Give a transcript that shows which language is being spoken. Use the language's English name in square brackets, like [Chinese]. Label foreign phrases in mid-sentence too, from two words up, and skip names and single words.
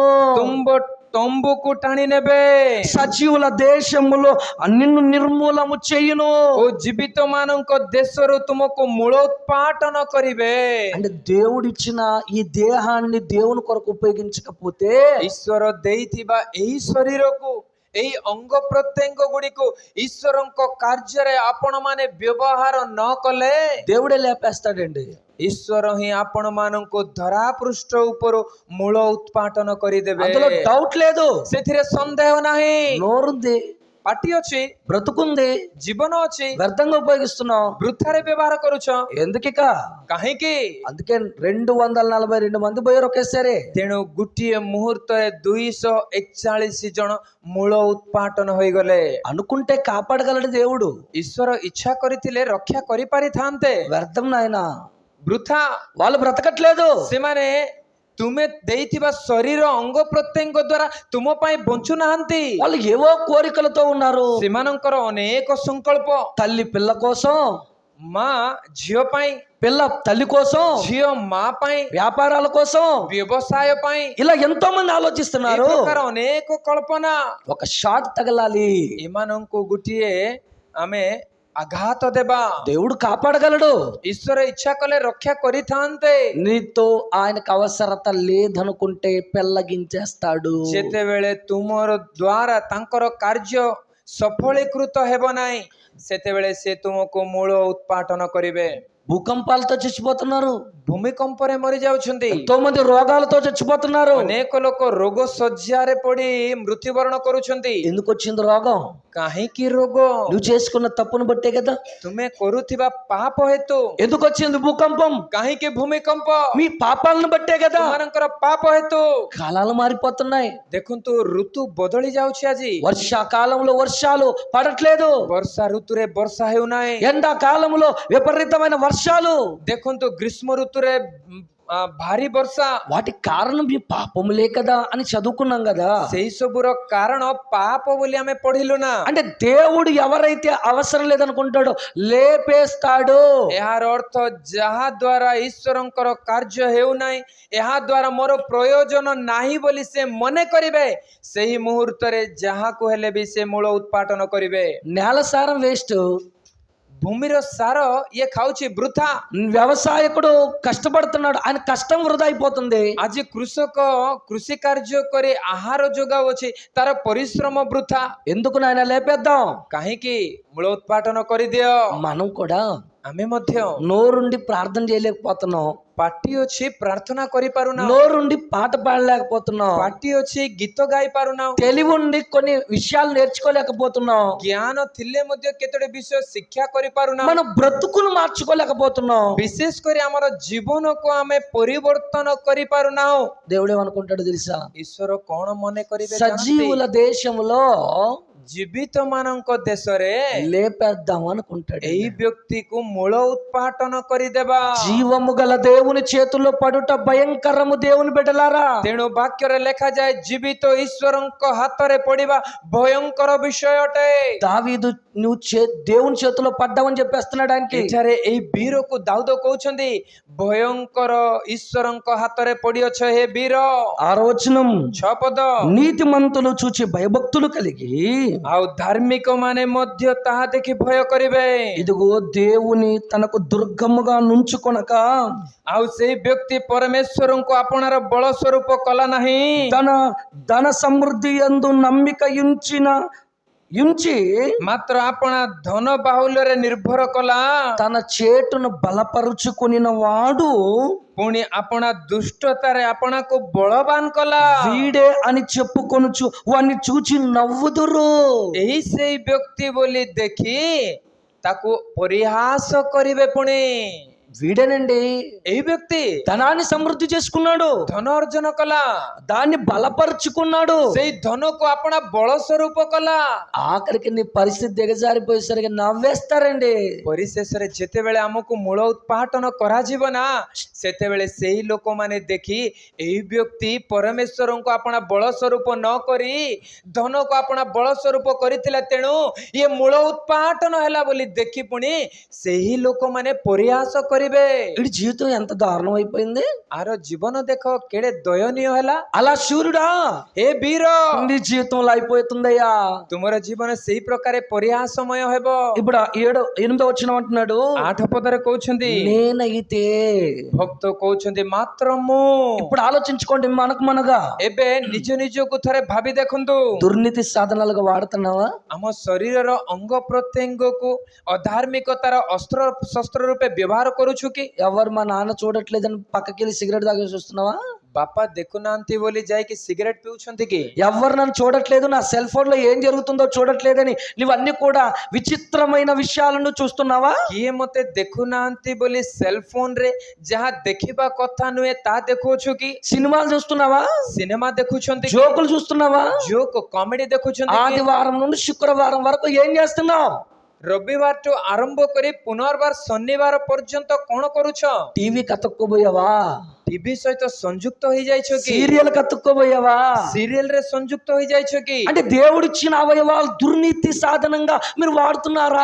[Odia] ତମ୍ବୁକୁ ଟାଣି ନେବେ। [Telugu] సజీవుల దేశములో నిన్ను నిర్మూలము చేయును. [Odia] ଓ ଜୀବିତ ମାନଙ୍କ ଦେଶରୁ ତୁମକୁ ମୂଳୋତ୍ପାଟନ କରିବେ। [Telugu] అంటే దేవుడిచ్చిన ఈ దేహాన్ని దేవుని కొరకు ఉపయోగించకపోతే, [Odia] ଈଶ୍ୱର ଦେଇଥିବା ଏହି ଶରୀରକୁ ଏଇ ଅଙ୍ଗ ପ୍ରତ୍ୟଙ୍ଗ ଗୁଡ଼ିକୁ ଈଶ୍ୱରଙ୍କ କାର୍ଯ୍ୟରେ ଆପଣ ମାନେ ବ୍ୟବହାର ନ କଲେ [Telugu] దేవుడే లేపేస్తాడండి. [Odia] ଈଶ୍ୱର ହିଁ ଆପଣ ମାନଙ୍କୁ ଧରା ପୃଷ୍ଠ ଉପରୁ ମୂଳ ଉତ୍ପାଟନ କରିଦେବେ। [Telugu] అందులో డౌట్ లేదు. [Odia] ସେଥିରେ ସନ୍ଦେହ ନାହିଁ। [Telugu] నోరుంది, [Odia] ପାଟି ଅଛି, [Telugu] బ్రతుకుంది, [Odia] ଜୀବନ ଅଛି, [Telugu] వ్యర్థంగా ఉపయోగిస్తున్నాం. [Odia] ବୃଥାରେ ବ୍ୟବହାର କରୁଛ [Telugu] ఎందుకిక? [Odia] କାହିଁକି? [Telugu] అందుకే 242 మంది పోయారు ఒకేసారి. [Odia] ତେଣୁ ଗୋଟିଏ ମୁହୂର୍ତ୍ତରେ 241 ଜଣ ମୂଳ ଉତ୍ପାଟନ ହୋଇଗଲେ। [Telugu] అనుకుంటే కాపాడగలడు దేవుడు. [Odia] ଈଶ୍ୱର ଇଚ୍ଛା କରିଥିଲେ ରକ୍ଷା କରିପାରିଥାନ୍ତେ। [Telugu] వ్యర్థం నాయన, [Odia] ବୃଥା [Telugu] వాళ్ళు బ్రతకట్లేదు. [Odia] ସେମାନେ ତୁମେ ଦେଇଥିବା ଶରୀର ଅଙ୍ଗ ପ୍ରତ୍ୟଙ୍ଗ ଦ୍ୱାରା ତୁମ ପାଇଁ ବଞ୍ଚୁନାହାନ୍ତି। [Telugu] వాళ్ళు ఏవో కోరికలతో ఉన్నారు. [Odia] ସେମାନଙ୍କର ଅନେକ ସଂକଳ୍ପ। [Telugu] తల్లి పిల్ల కోసం, [Odia] ମା ଝିଅ ପାଇଁ, [Telugu] పిల్ల తల్లి కోసం, [Odia] ଝିଅ ମା ପାଇଁ, [Telugu] వ్యాపారాల కోసం, [Odia] ବ୍ୟବସାୟ ପାଇଁ, [Telugu] ఇలా ఎంతో మంది [Odia] ଏ [Telugu] ఆలోచిస్తున్నారు. [Odia] ପ୍ରକାର ଅନେକ କଳ୍ପନା। [Telugu] ఒక షాట్ తగలాలి, [Odia] ଏମାନଙ୍କୁ ଗୋଟିଏ ଆମେ ଆଘାତ ଦେବା। [Telugu] దేవుడు కాపాడగలడు. [Odia] ଈଶ୍ୱର ଇଚ୍ଛା କଲେ ରକ୍ଷା କରିଥାନ୍ତେ। [Telugu] నీతో ఆయనకు అవసరత లేదనుకుంటే పెళ్ళగించేస్తాడు. [Odia] ଯେତେବେଳେ ତୁମର ଦ୍ୱାରା ତାଙ୍କର କାର୍ଯ୍ୟ ସଫଳୀକୃତ ହେବ ନାହିଁ ସେତେବେଳେ ସେ ତୁମକୁ ମୂଳ ଉତ୍ପାଟନ କରିବେ। [Telugu] భూకంపాలతో చచ్చిపోతున్నారు, [Odia] ଭୂମିକମ୍ପରେ ମରି ଯାଉଛନ୍ତି, [Telugu] ఎంతో మంది రోగాలతో చచ్చిపోతున్నారు. [Odia] ଅନେକ ଲୋକ ରୋଗ ଶଯ୍ୟାରେ ପଡି ମୃତ୍ୟୁବରଣ କରୁଛନ୍ତି। [Telugu] ఎందుకు వచ్చింది రోగం? [Odia] କାହିଁକି ରୋଗ? [Telugu] నువ్వు చేసుకున్న తప్పును బట్టే కదా. [Odia] ତୁମେ କରୁଥିବା ପାପ ହେତୁ। [Telugu] ఎందుకు వచ్చింది భూకంపం? [Odia] କାହିଁକି ଭୂମିକମ୍ପ? [Telugu] మీ పాపాలను బట్టే కదా. [Odia] ତୁମମାନଙ୍କର ପାପ ହେତୁ। [Telugu] కాలాలు మారిపోతున్నాయి. [Odia] ଦେଖନ୍ତୁ ଋତୁ ବଦଳି ଯାଉଛି ଆଜି। [Telugu] వర్షాకాలంలో వర్షాలు పడట్లేదు, [Odia] ବର୍ଷା ଋତୁରେ ବର୍ଷା ହେଉନାହିଁ। [Telugu] ఎండాకాలంలో విపరీతమైన వర్షాలు. [Odia] ଦେଖନ୍ତୁ ଗ୍ରୀଷ୍ମ ଋତୁରେ ଭାରି ବର୍ଷା। [Telugu] వాటికి కారణం మీ పాపములే కదా అని చదువుకున్నాం కదా. [Odia] ସେଇ ସବୁର କାରଣ ପାପ ବୋଲି ଆମେ ପଢିଲୁ ନା। [Telugu] అంటే దేవుడు ఎవరైతే అవసరం లేదనుకుంటాడో లేపేస్తాడు. [Odia] ଏହାର ଅର୍ଥ ଯାହା ଦ୍ୱାରା ଈଶ୍ୱରଙ୍କର କାର୍ଯ୍ୟ ହେଉନାହିଁ, ଏହା ଦ୍ୱାରା ମୋର ପ୍ରୟୋଜନ ନାହିଁ ବୋଲି ସେ ମନେ କରିବେ, ସେହି ମୁହୂର୍ତ୍ତରେ ଯାହାକୁ ହେଲେ ବି ସେ ମୂଳ ଉତ୍ପାଟନ କରିବେ। [Telugu] నేల సారం వేస్ట్. [Odia] ଭୂମିର ସାର ଇଏ ଖାଉଛି ବୃଥା। [Telugu] వ్యవసాయకుడు కష్టపడుతున్నాడు, ఆయన కష్టం వృధా అయిపోతుంది. [Odia] ଆଜି କୃଷକ କୃଷି କାର୍ଯ୍ୟ କରି ଆହାର ଯୋଗାଉଅଛି, ତାର ପରିଶ୍ରମ ବୃଥା। [Telugu] ఎందుకు నాయన లేపేద్దాం? [Odia] କାହିଁକି? ମୂଳ ଉତ୍ପାଟନ କରିଦିଅ। [Telugu] మనం కూడా [Odia] ଆମେ ମଧ୍ୟ [Telugu] నోరుండి ప్రార్థన చేయలేకపోతున్నాం, [Odia] ପାଟି ଅଛି ପ୍ରାର୍ଥନା କରିପାରୁନା, [Telugu] నోరుండి పాట పాడలేకపోతున్నాం, [Odia] ପାଟି ଅଛି ଗୀତ ଗାଇ ପାରୁନା, [Telugu] తెలివి ఉండి కొన్ని విషయాలు నేర్చుకోలేకపోతున్నాం, [Odia] ଜ୍ଞାନ ଥିଲେ ମଧ୍ୟ କେତୋଟି ବିଷୟ ଶିକ୍ଷା କରିପାରୁନା, [Telugu] మన బ్రతుకును మార్చుకోలేకపోతున్నాం. [Odia] ବିଶେଷ କରି ଆମର ଜୀବନକୁ ଆମେ ପରିବର୍ତ୍ତନ କରିପାରୁନାହୁଁ। [Telugu] దేవుడు ఏమనుకుంటాడు తెలుసా? [Odia] ଈଶ୍ୱର କଣ ମନେ କରିବେ? [Telugu] సజీవుల దేశంలో [Odia] ଜୀବିତ ମାନଙ୍କ ଦେଶରେ [Telugu] లేపేద్దాం అనుకుంటాడు. [Odia] ଏଇ ବ୍ୟକ୍ତିକୁ ମୂଳ ଉତ୍ପାଟନ କରିଦେବା। [Telugu] జీవము గల దేవుని చేతుల్లో పడుట భయంకరము దేవుని బిడ్డలారా. [Odia] ତେଣୁ ବାକ୍ୟରେ ଲେଖାଯାଏ ଜୀବିତ ଈଶ୍ୱରଙ୍କ ହାତରେ ପଡିବା ଭୟଙ୍କର ବିଷୟ ଅଟେ। [Telugu] దావీదు నువ్వు దేవుని చేతిలో పడ్డావని చెప్పేస్తున్నాడు ఆయనకి. [Odia] ଏଠାରେ ଏଇ ବୀରକୁ ଦାଉଦ କହୁଛନ୍ତି ଭୟଙ୍କର ଈଶ୍ୱରଙ୍କ ହାତରେ ପଡିଅଛ ହେ ବୀର। [Telugu] 6వ వచనం, [Odia] 6 ପଦ। [Telugu] నీతిమంతులు చూచి భయభక్తులు కలిగి [Odia] ଆଉ ଧାର୍ମିକ ମାନେ ମଧ୍ୟ ତାହା ଦେଖି ଭୟ କରିବେ। [Telugu] ఇదిగో దేవుని తనకు దుర్గముగా నుంచుకొనక [Odia] ଆଉ ସେଇ ବ୍ୟକ୍ତି ପରମେଶ୍ୱରଙ୍କୁ ଆପଣାର ବଳ ସ୍ୱରୂପ କଲା ନାହିଁ। [Telugu] ధన సమృద్ధి యందు నమ్మిక ఉంచి [Odia] ମାତ୍ର ଆପଣା ଧନ ବାହୁଲ୍ୟରେ ନିର୍ଭର କଲା। [Telugu] తన చేటును బలపరుచుకొనిన వాడు [Odia] ପୁଣି ଆପଣା ଦୁଷ୍ଟତାରେ ଆପଣାକୁ ବଳବାନ କଲା। [Telugu] వీడే అని చెప్పుకొనుచు వాన్ని చూచి నవ్వుదురు. [Odia] ଏହି ସେଇ ବ୍ୟକ୍ତି ବୋଲି ଦେଖି ତାକୁ ପରିହାସ କରିବେ। ପୁଣି [Telugu] వీడేనండి [Odia] ଏହି ବ୍ୟକ୍ତି [Telugu] ధనాన్ని సమృద్ధి చేసుకున్నాడు, [Odia] ଧନ ଅର୍ଜନ କଲା, [Telugu] దాన్ని బలపరుచుకున్నాడు, [Odia] ସେଇ ଧନକୁ ଆପଣା ବଳ ସ୍ୱରୂପ କଲା। [Telugu] ఆఖరికి నీ పరిస్థితి దిగజారిపోయేసరికి నవ్వేస్తారండి. [Odia] ପରିଶେଷରେ ଯେତେବେଳେ ଆମକୁ ମୂଳ ଉତ୍ପାଟନ କରାଯିବ ନା, ସେତେବେଳେ ସେହି ଲୋକମାନେ ଦେଖି ଏହି ବ୍ୟକ୍ତି ପରମେଶ୍ୱରଙ୍କୁ ଆପଣା ବଳ ସ୍ୱରୂପ ନ କରି ଧନକୁ ଆପଣା ବଳ ସ୍ୱରୂପ କରିଥିଲା, ତେଣୁ ଇଏ ମୂଳ ଉତ୍ପାଟନ ହେଲା ବୋଲି ଦେଖି ପୁଣି ସେହି ଲୋକମାନେ ପରିହାସ କରିବେ। [Telugu] వీడి జీవితం ఎంత దారుణం అయిపోయింది. [Odia] ଆର ଜୀବନ ଦେଖ କେଡ଼େ ଦୟନୀୟ ହେଲା। [Telugu] అలా శూరుడా, [Odia] ହେ ବୀର, [Telugu] నీ జీవితంలో అయిపోతుందయ్యా. [Odia] ତୁମର ଜୀବନ ସେଇ ପ୍ରକାର ପରିହାସମୟ ହେବ। [Telugu] ఇప్పుడు 8వ వచనం అంటున్నాడు, [Odia] 8 ପଦରେ କହୁଛନ୍ତି [Telugu] నేనైతే. [Odia] ଭକ୍ତ କହୁଛନ୍ତି ମାତ୍ର ମୁଁ। [Telugu] ఇప్పుడు ఆలోచించుకోండి, మనగా [Odia] ଏବେ ନିଜ ନିଜକୁ ଥରେ ଭାବି ଦେଖନ୍ତୁ, [Telugu] దుర్నీతి సాధనాలుగా వాడుతున్నావా? [Odia] ଆମ ଶରୀରର ଅଙ୍ଗ ପ୍ରତ୍ୟଙ୍ଗକୁ ଅଧାର୍ମିକତାର ଅସ୍ତ୍ର ଶସ୍ତ୍ର ରୂପେ ବ୍ୟବହାର କରୁଛୁ କି? [Telugu] ఎవరు మా నాన్న చూడట్లేదని పక్కకి వెళ్ళి సిగరెట్ తాగేసి వస్తున్నావా? [Odia] ବାପା ଦେଖୁନାହାନ୍ତି ବୋଲି ଯାଇକି సిగరెట్ ପିଉଛନ୍ତି କି? [Telugu] ఎవరు నన్ను చూడట్లేదు, నా [English] cell phone [Telugu] లో ఏం జరుగుతుందో చూడట్లేదని నువ్వన్నీ కూడా విచిత్రమైన విషయాలను చూస్తున్నావా? [Odia] କିଏ ମତେ ଦେଖୁନାହାନ୍ତି ବୋଲି [English] cell phoneରେ [Odia] ଯାହା ଦେଖିବା କଥା ନୁହେଁ ତାହା ଦେଖୁଛୁ କି? [Telugu] సినిమాలు చూస్తున్నావా? [Odia] ସିନେମା ଦେଖୁଛନ୍ତି କି? [Telugu] జోకులు చూస్తున్నావా? [English] joke comedy [Odia] ଦେଖୁଛନ୍ତି କି? [Telugu] ఆదివారం నుండి శుక్రవారం వరకు ఏం చేస్తున్నావు? [Odia] ରବିବାରଠୁ ଆରମ୍ଭ କରି ପୁନର୍ବାର ଶନିବାର ପର୍ଯ୍ୟନ୍ତ କଣ କରୁଛ? [Telugu] టీవీ కతుక్కుపోయావా? [Odia] ଟିଭି ସହିତ ସଂଯୁକ୍ତ ହେଇଯାଇଛ କି? [Telugu] సీరియల్ కతుక్కుపోయావా? [Odia] ସିରିଏଲ ରେ ସଂଯୁକ୍ତ ହେଇଯାଇଛ କି? [Telugu] అంటే దేవుడిచ్చిన అవయవాలు దుర్నీతి సాధనంగా మీరు వాడుతున్నారా?